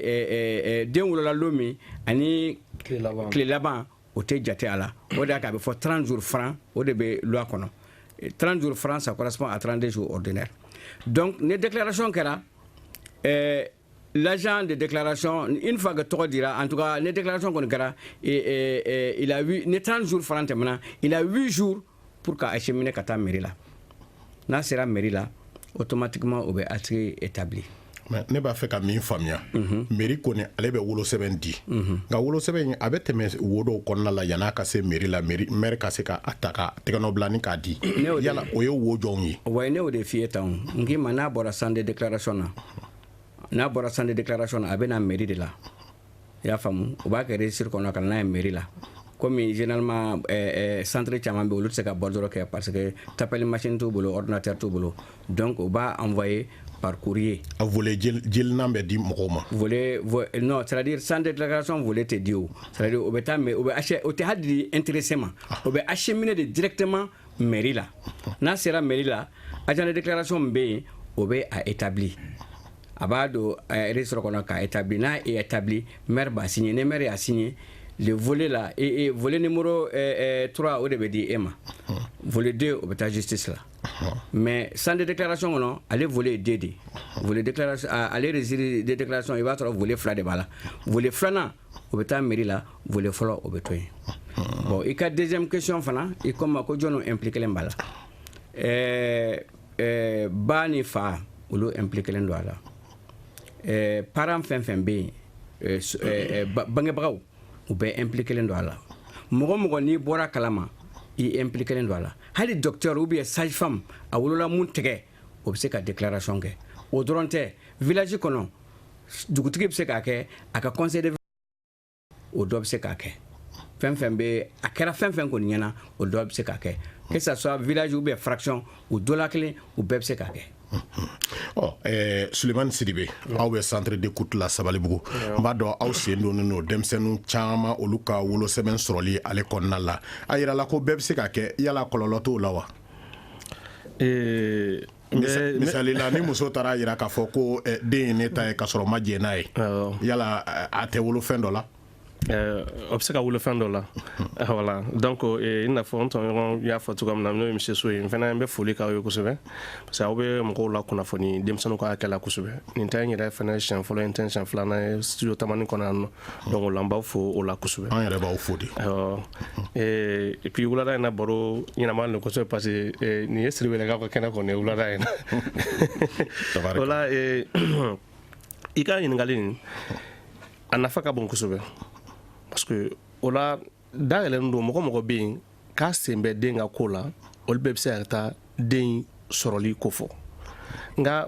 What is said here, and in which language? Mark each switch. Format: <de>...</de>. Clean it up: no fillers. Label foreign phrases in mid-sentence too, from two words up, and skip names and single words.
<bm>den wolola don min ani tile laban o tɛ jate a la o de y'a kɛ a bɛ fɔ</bm> <fr>30 jours francs</fr> <bm>o de bɛ loi kɔnɔ</bm> <fr>30 jours francs ça correspond à 32 jours ordinaires donc</fr> <bm>ni déclaration kɛra</bm> <fr>l'agent de déclaration une fois que</fr> <bm>tɔgɔ dira</bm> <fr>en tout cas</fr> <bm>ni déclaration kɔni kɛra</bm> <fr>il a 8</fr> <bm>ni</bm> <fr>30 jours francs</fr> <bm>tɛmɛna</bm> <fr>il a 8 jours pour</fr> <bm>ka acheminer ka taa mairie la n'a sera mairie la automatiquement o bɛ</bm> <fr>être établi</fr> <bm>mais ne b'a fɛ ka min faamuya mairie kɔni ale bɛ wolosɛbɛn di nka wolosɛbɛn a bɛ tɛmɛ wo dɔw kɔnɔna la yan'a ka se mairie la maire ka se ka a ta ka tɛgɛnɔ bila ni k'a di yala o ye wo jɔnw ye wa ne o de f'i ye tan n k'i ma n'a bɔra</bm> <fr>sans de déclaration</fr> <bm>na n'a bɔra</bm> <fr>sans de déclaration</fr> <bm>na a bɛ na mairie de la i y'a faamu o b'a kɛ registre kɔnɔ ka na n'a ye mairie la</bm> <fr>comme généralement</fr> <bm>centre caman bɛ olu tɛ se ka bɔ dɔrɔn kɛ</bm> <fr>parce que</fr> <bm>tapeli machine t'u bolo ordinateur t'u bolo donc o b'a</bm> <fr>envoyer par courrier.</fr> <bm>A volet jelinan bɛ di mɔgɔw ma.</bm> <fr>Volet non c'est à dire sans déclaration</fr> <bm>volet tɛ di o</bm> <fr>c'est à dire</fr> <bm>o bɛ taa mais o tɛ hali di intéressé ma o bɛ</bm> <fr>acheminer de directement</fr> <bm>mairie la n'a sera mairie la</bm> <fr>agent de déclaration</fr> <bm>min bɛ yen o bɛ a établi a b'a don registre kɔnɔ k'a établi n'a</bm> <fr>est établi</fr> <bm>maire b'a signé ni maire y'a</bm> <fr>signé le volet là et volet numéro 3</fr> <bm>o de bɛ di e ma volet 2 o bɛ taa justice la</bm> <fr>mais sans de déclaration</fr> <bm>kɔnɔ ale volet 2 de volet déclaration ale</bm> <fr>registre de déclaration</fr> <bm>i b'a sɔrɔ volet 2 de b'a la volet 2nan o bɛ taa mairie la volet fɔlɔ o bɛ to yen bon i ka</bm> <fr>deuxième question</fr> <bm>fana i ko ma ko jɔn impliqué b'a la ba ni fa olu impliqué don a la parents fɛn fɛn bɛ yen bangebagaw u bɛ impliqué len don a la mɔgɔ mɔgɔ n'i bɔra kalama i impliqué len don a la hali</bm> <fr>docteur ou bien sage femme</fr> <bm>a wolola mun tigɛ o bɛ se ka déclaration kɛ o dɔrɔn tɛ village kɔnɔ dugutigi bɛ se k'a kɛ a ka</bm> <fr>conseil de</fr> <bm>o dɔ bɛ se k'a kɛ fɛn fɛn bɛ a kɛra fɛn fɛn kɔni ɲɛna o dɔ bɛ se k'a kɛ</bm> <fr>que ça soit village ou bien fraction</fr> <bm>u dɔ la kelen u bɛɛ bɛ se k'a kɛ. Sulemani Sidibe aw bɛ</bm> <fr>centre d'écoute</fr> <bm>la Sabalibugu n b'a dɔn aw sen donnen don denmisɛnninw caman olu ka wolosɛbɛn sɔrɔli ale kɔnɔna la a yirala ko bɛɛ bɛ se ka kɛ yala kɔlɔlɔ t'o la wa? Misali la ni muso taara yira k'a fɔ ko den ye ne ta ye k'a sɔrɔ ma jɛ n'a ye yala a tɛ wolo fɛn dɔ la? O bɛ se ka wolo fɛn dɔ la</bm> <fr>voilà donc</fr> <bm>i n'a fɔ n tɔɲɔgɔn y'a fɔ cogoya min na n'o ye monsieur So ye n fana n bɛ foli k'aw ye kosɛbɛ</bm> <fr>parce que</fr> <bm>aw bɛ mɔgɔw la kunnafoni denmisɛnninw ka hakɛ la kosɛbɛ nin tɛ n yɛrɛ fana siɲɛ fɔlɔ nin tɛ siɲɛ filanan ye studio Tamani kɔnɔ yan nɔ donc o la n b'aw fo o la kosɛbɛ. An yɛrɛ b'aw fo de.</bm> <fr>Et puis</fr> <bm>wulada in na baro ɲɛnama don kosɛbɛ</bm> <fr>parce que</fr> <bm>nin ye Siribelekaw ka kɛnɛ kɔni ye wulada in na o la i ka ɲininkali nin a nafa ka bon kosɛbɛ.</bm> <fr>Parce que</fr> <bm>o la dayɛlɛlen don mɔgɔ mɔgɔ bɛ yen k'a sen bɛ den ka ko la olu bɛɛ bɛ se ka taa den sɔrɔli ko fɔ nka</bm>